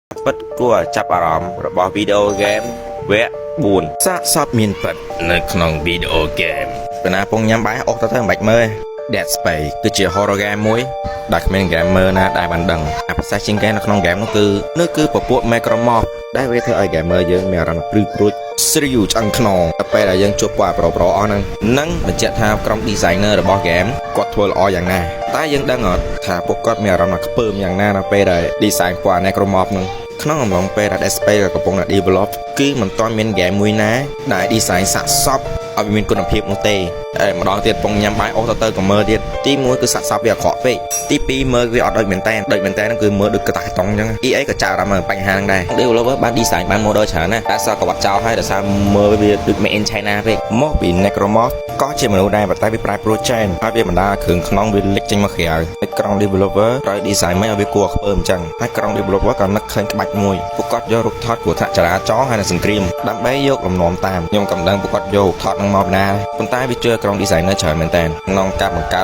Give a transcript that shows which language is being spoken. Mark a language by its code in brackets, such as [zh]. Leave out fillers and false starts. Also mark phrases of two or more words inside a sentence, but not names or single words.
[km] ពិតគួរចាប់អារម្មណ៍របស់វីដេអូហ្គេមវគ្គ4សាកសពមានពិតនៅក្នុងវីដេអូហ្គេមបណ្ណាពងញ៉ាំបាយអុកទៅមិនបាច់មើល Dead Space គឺជា [en] horror game [km] មួយដែលគ្មាន gamer ណាដែលបានដឹងពិសេសជាងគេនៅក្នុង game នោះគឺពពួក Necromorph ដែលវាធ្វើឲ្យ gamer យើងមានអារម្មណ៍ព្រឺព្រួចស្រីវឆ្អឹងខ្នងតែពេលដែលយើងជួបពួកប្រុសអស់ហ្នឹងនឹងបញ្ជាក់ថាក្រុម designer របស់ game គាត់ធ្វើល្អយ៉ាងណាតែយើងដឹងអត់ថាពួកគាត់មានអារ ម្មណ៍ខ្ពើមយ៉ាងណាដល់ពេលដែល design ពួក Necromorph ហ្នឹងក្នុងអំឡុងពេលដែល Dead Space កំពុងតែ develop គឺមិនទាន់មាន game មួយណាដែល design សាកសពឲ្យមានគុណភាពនោះទេម្ដងទៀតពងញ៉ាំបាយអស់ទៅក៏មើលទៀតទី1គឺសាកសពវាអាក្រក់ពេកទី2មើលវាអត់ដូចមែនតើហ្នឹងគឺមើលដូចកតាក់តុងអញ្ចឹង EA ក៏ចារអារម្មណ៍បញ្ហាហ្នឹងដែរ developer បាន design បាន model ច្រើនណាស់តែសោះក៏បាត់ចោលហើយដោយសារមើលវាដូច [en] made in China [km] ពេកមកពី Necromorph ក៏ជាមនុស្សដែរតែវាប្រែប្រួលច្រើនហើយវាបណ្ដាគ្រឿងក្នុងវាលេចចេញមកក្រៅហើយក្រុម developer ត្រូវ design មិនឲ្យវាគួរខ្ពើមអញ្ចឹងហើយក្រុម developer ក៏នឹកឃើញក្បាច់មួយពួកគាត់យករូបថតគ្រោះថ្នាក់ចរាចរណ៍ហើយនិងសង្គ្រាមដើម្បីយកលំនាំតាមខ្ញុំក៏មិនដឹងពួកគាត់យកថតនឹងមកពីណាប៉ុន្តែវាជឿក្រុម designer ច្រើនមែនតើក្នុងការបង្កើត